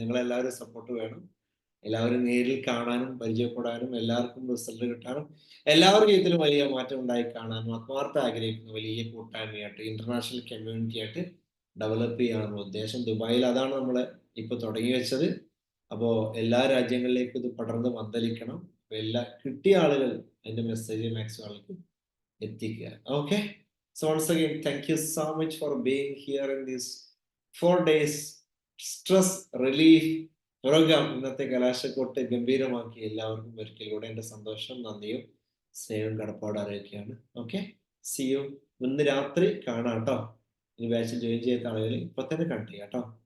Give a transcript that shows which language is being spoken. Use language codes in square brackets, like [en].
[ml] നിങ്ങളെല്ലാവരും സപ്പോർട്ട് വേണം. എല്ലാവരും നേരിൽ കാണാനും പരിചയപ്പെടാനും എല്ലാവർക്കും റിസൾട്ട് കിട്ടാനും എല്ലാവരുടെ ജീവിതത്തിലും വലിയ മാറ്റം ഉണ്ടായി കാണാനും ആത്മാർത്ഥ ആഗ്രഹിക്കുന്ന വലിയ കൂട്ടായ്മയായിട്ട് ഇന്റർനാഷണൽ കമ്മ്യൂണിറ്റി ആയിട്ട് ഡെവലപ്പ് ചെയ്യാനുള്ള ഉദ്ദേശം. ദുബായിൽ അതാണ് നമ്മൾ ഇപ്പൊ തുടങ്ങി വെച്ചത്. അപ്പോൾ എല്ലാ രാജ്യങ്ങളിലേക്കും ഇത് പടർന്ന് പന്തലിക്കണം. എല്ലാ കിട്ടിയ ആളുകൾ അതിന്റെ മെസ്സേജ് മാക്സിമം ആൾക്ക് എത്തിക്കുക. [en] Okay, so once again thank you so much for being here in this 4 days stress relief program. [ml] ഇന്നത്തെ കലാശക്കൊട്ട് ഗംഭീരമാക്കി എല്ലാവർക്കും ഒരിക്കൽ കൂടെ എൻ്റെ സന്തോഷം, നന്ദിയും സ്നേഹവും കടപ്പാട് അറിയിക്കുകയാണ്. Okay, C U. ഇന്ന് രാത്രി കാണാം കേട്ടോ. ഇനി ബാച്ചിൽ ജോയിൻ ചെയ്ത ആളുകൾ ഇപ്പൊ തന്നെ കണ്ടു ചെയ്യാം കേട്ടോ.